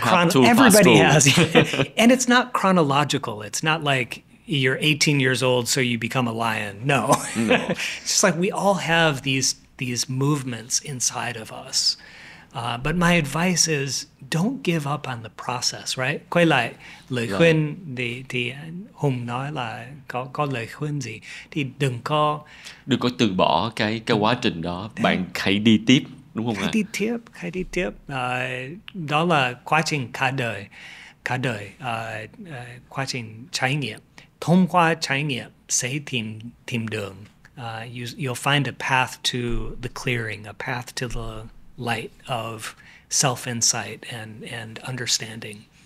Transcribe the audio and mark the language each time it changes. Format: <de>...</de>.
<en>has, and it's not chronological. It's not like you're 18 years old, so you become a lion. No. It's just like we all have these movements inside of us. But my advice is don't give up on the process, right?</en> <vi>Quay lại lời khuyên thì Hùng nói là có lời khuyên gì thì đừng có từ bỏ cái quá trình đó. Bạn hãy đi tiếp, đúng không ạ? Hãy đi tiếp. Đó là quá trình cả đời, quá trình trải nghiệm. Thông qua trải nghiệm sẽ tìm đường.</vi> <en>You'll find a path to the clearing, a path to the light of self-insight and understanding.</en>